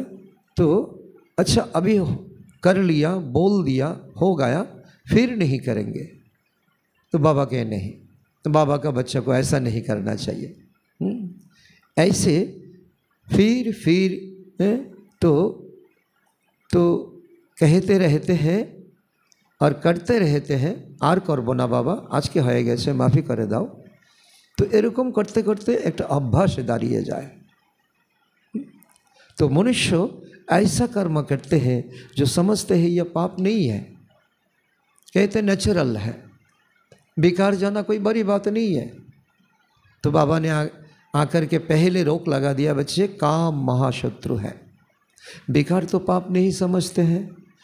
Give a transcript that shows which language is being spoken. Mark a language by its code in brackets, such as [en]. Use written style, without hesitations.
[hi] तो अच्छा अभी कर लिया, बोल दिया, हो गया, फिर नहीं करेंगे। तो बाबा कहे नहीं, तो बाबा का बच्चा को ऐसा नहीं करना चाहिए। ऐसे फिर तो कहते रहते हैं और करते रहते हैं। [bn] আর করব না বাবা, আজকে হয়ে গেছে, মাফি করে দাও। তো এরকম করতে করতে একটা অভ্যাস দাঁড়িয়ে যায়। [hi] तो मनुष्य ऐसा कर्म करते हैं जो समझते हैं यह पाप नहीं है, कहते नेचुरल है, बेकार जाना कोई बड़ी बात नहीं है। तो बाबा ने आकर के पहले रोक लगा दिया, बच्चे काम महाशत्रु है, बेकार तो पाप नहीं समझते हैं।